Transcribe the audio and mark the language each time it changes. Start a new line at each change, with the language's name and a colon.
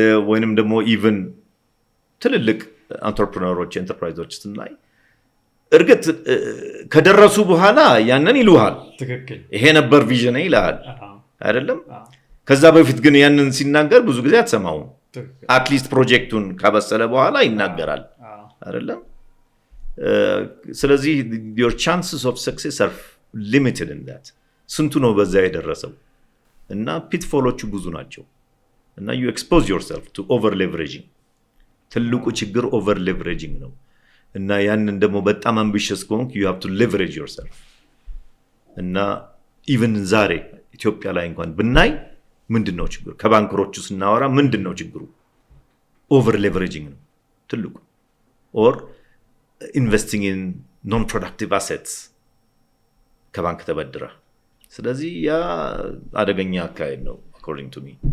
Amharic: ወይንም ደግሞ ኢቭን ትልልቅ አንትረፕረነሮች ኤንተርፕራይዞች ስናይ እርግጥ ከደረሱ በኋላ ያንን ይሉሃል። ትክክል፣ ይሄ ነበር ቪዥን ይላል አይደለም? ከዛ በፊት ግን ያንን ሲናገር ብዙ ጊዜ አትሰማውም። አትሊስት ፕሮጀክቱን ካበሰለ በኋላ ይናገራል አይደለም?
English: ስለዚህ your chances of success are limited in that.
Amharic: ስንቱ ነው በዛ የደረሰው? እና ፒትፎሎቹ ብዙ ናቸው። እና
English: you expose yourself to over leveraging.
Amharic: ትልቁ ችግር over leveraging ነው። እና ያንን ደግሞ በጣም ambitious ከሆንክ
English: you have to leverage yourself.
Amharic: እና even ዛሬ ኢትዮጵያ ላይ እንኳን ብናይ ምንድነው ችግሩ? ከባንከሮቹ ስናወራ ምንድነው ችግሩ?
English: over leveraging
Amharic: ነው ትልቁ።
English: or investing in non-productive assets
Amharic: ከባንክ ተበድራ። ስለዚህ ያ አደገኛ አካሄድ ነው
English: according to me.